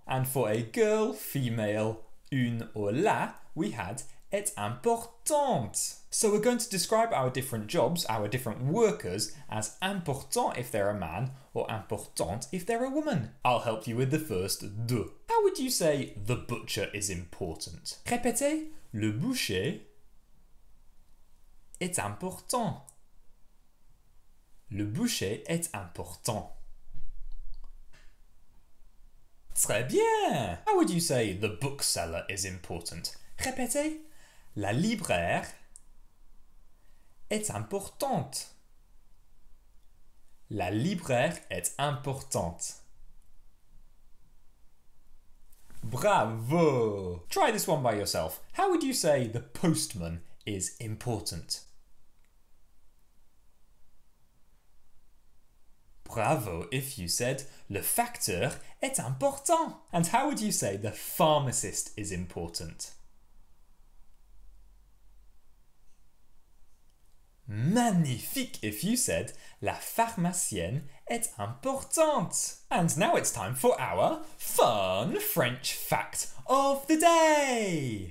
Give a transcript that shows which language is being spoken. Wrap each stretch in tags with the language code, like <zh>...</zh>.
<en>And for a girl, female, une or la, we had</en> <fr>est importante.</fr> <en>So we're going to describe our different jobs, our different workers, as important if they're a man or importante if they're a woman. I'll help you with the first de. How would you say the butcher is important?</en> <fr>Répétez. Le boucher est important. Le boucher est important. Très bien!</fr> <en>How would you say the bookseller is important?</en> <fr>Répétez. La libraire est importante. La libraire est importante. Bravo!</fr> <en>Try this one by yourself. How would you say the postman is important? Bravo if you said</en> <fr>le facteur est important.</fr> <en>And how would you say the pharmacist is important? Magnifique if you said</en> <fr>la pharmacienne est importante.</fr> <en>And now it's time for our fun French fact of the day.</en>